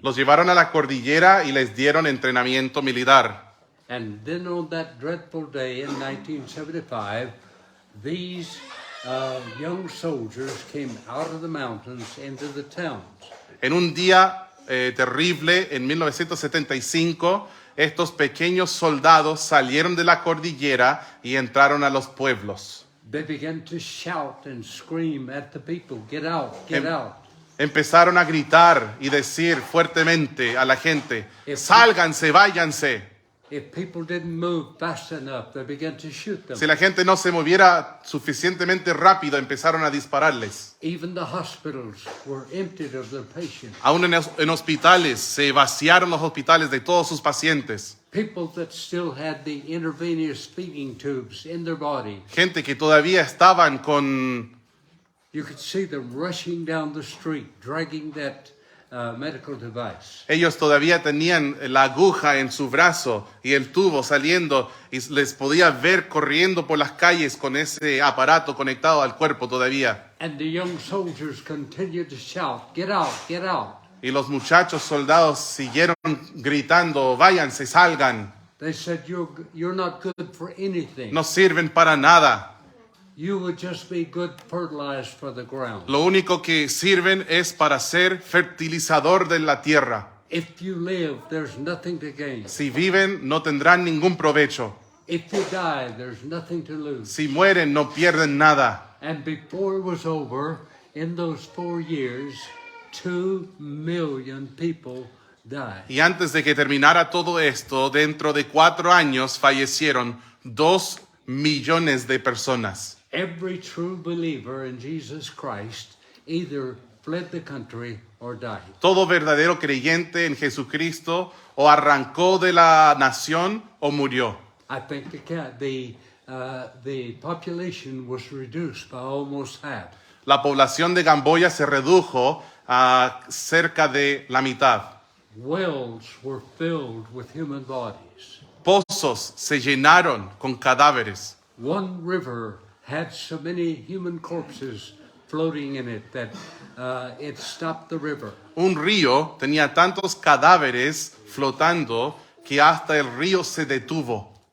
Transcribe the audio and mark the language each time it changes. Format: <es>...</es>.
<es>Los llevaron a la cordillera y les dieron entrenamiento militar.</es> <en>And then on that dreadful day in 1975, these young soldiers came out of the mountains into the towns.</en> <es>En un día terrible, en 1975, estos pequeños soldados salieron de la cordillera y entraron a los pueblos.</es> <en>They began to shout and scream at the people, "Get out, get out."</en> <es>Empezaron a gritar y decir fuertemente a la gente, sálganse, váyanse.</es> <en>If people didn't move fast enough, they began to shoot them.</en> <es>Si la gente no se moviera suficientemente rápido, empezaron a dispararles.</es> <en>Even the hospitals were emptied of their patients.</en> <es>Aún en hospitales, se vaciaron los hospitales de todos sus pacientes.</es> <en>People that still had the intravenous feeding tubes in their body.</en> <es>Gente que todavía estaban con...</es> <en>You could see them rushing down the street, dragging that medical device.</en> <es>Ellos todavía tenían la aguja en su brazo y el tubo saliendo y les podía ver corriendo por las calles con ese aparato conectado al cuerpo todavía.</es> <en>And the young soldiers continued to shout, "Get out, get out."</en> <es>Y los muchachos soldados siguieron gritando, váyanse, salgan,</es> <en>They said, you're not good for anything.</en> <es>no sirven para nada.</es> <en>You would just be good fertilizer for the ground.</en> <es>Lo único que sirven es para ser fertilizador de la tierra.</es> <en>If you live, there's nothing to gain.</en> <es>Si viven, no tendrán ningún provecho.</es> <en>If you die, there's nothing to lose.</en> <es>Si mueren, no pierden nada.</es> <en>And before it was over, in those 4 years, 2 million people died.</en> <es>Y antes de que terminara todo esto, dentro de 4 años fallecieron 2 millones de personas.</es> <en>Every true believer in Jesus Christ either fled the country or died.</en> <es>Todo verdadero creyente en Jesucristo o arrancó de la nación o murió.</es> <en>I think the population was reduced by almost half.</en> <es>La población de Camboya se redujo a cerca de la mitad.</es> <en>Wells were filled with human bodies.</en> <es>Pozos se llenaron con cadáveres.</es> <en>One river had so many human corpses floating in it that it stopped the river.</en> <es>Un río tenía tantos cadáveres flotando que hasta el río se detuvo.</es>